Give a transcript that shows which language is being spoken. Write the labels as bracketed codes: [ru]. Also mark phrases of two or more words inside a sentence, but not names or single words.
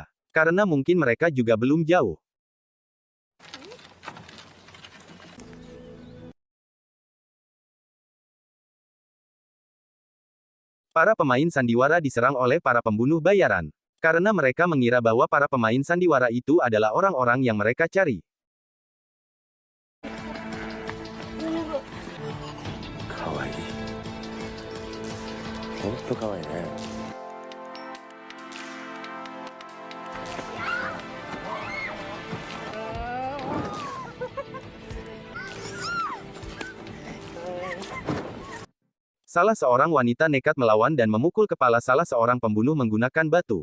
[id] Karena mungkin mereka juga belum jauh. Para pemain sandiwara diserang oleh para pembunuh bayaran. Karena mereka mengira bahwa para pemain sandiwara itu adalah orang-orang yang mereka cari. Kawaii. [ja] ほんとかわいいね. [id] Salah seorang wanita nekat melawan dan memukul kepala salah seorang pembunuh menggunakan batu.